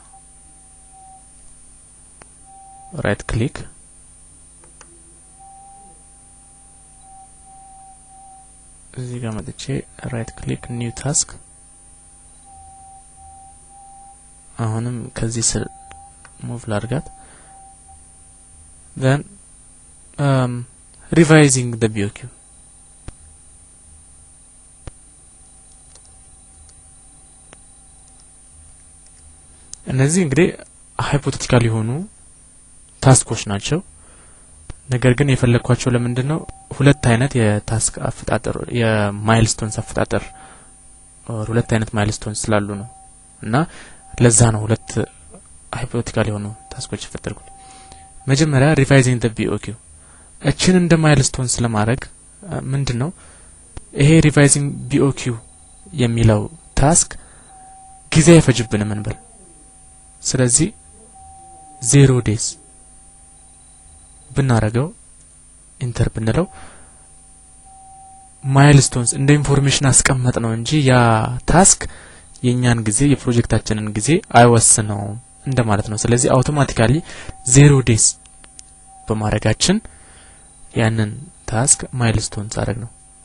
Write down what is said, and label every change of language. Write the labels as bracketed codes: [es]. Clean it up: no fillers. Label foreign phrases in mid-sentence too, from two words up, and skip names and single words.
[en] right click [am] እዚህ ጋር መጥቼ [en] right click new task [am] አሁንም ከዚህ ስር ሙቭ ላድርጋት [en] then revising the BOQ [am] እነዚህ እንግዲህ ሃይፖቴቲካል የሆኑ ታስኮች ናቸው ነገር ግን የፈለኳቸው ለምንድነው ሁለት አይነት የታስክ አፈጣጠር የማይልስቶንስ አፈጣጠር ሁለት አይነት ማይልስቶንስ ስላሉ ነው እና ለዛ ነው ሁለት ሃይፖቴቲካል የሆኑ ታስኮች ይፈጠሩት መጀመሪያ [en] revising the BOQ [am] እቺን እንደ ማይልስቶንስ ለማድረግ ምንድነው ይሄ [en] revising BOQ [am] የሚለው ታስክ ጊዜ አይፈጅብንም እንበል ስለዚህ 0 days ብናረገው ኢንተር ብንለው ማይልስቶንስ እንደ ኢንፎርሜሽን አስቀመጥ ነው እንጂ ያ ታስክ የኛን ጊዜ የፕሮጀክታችንን ጊዜ አይወስነው እንደማለት ነው ስለዚህ አውቶማቲካሊ 0 days በማረጋችን ያንን ታስክ ማይልስቶንስ አረግ ነው